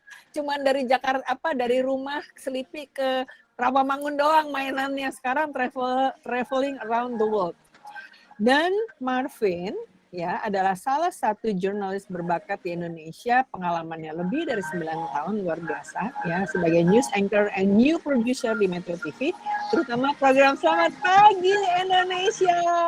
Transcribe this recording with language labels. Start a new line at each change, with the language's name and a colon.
Indonesian: Cuman dari Jakarta dari rumah Selipi ke Rawamangun doang mainannya. Sekarang
English: traveling around the world.
Indonesian: Dan Marvin ya adalah salah satu jurnalis berbakat di Indonesia, pengalamannya lebih dari 9 tahun, luar biasa ya, sebagai
English: news anchor and new producer
Indonesian: di Metro TV, terutama program Selamat Pagi Indonesia.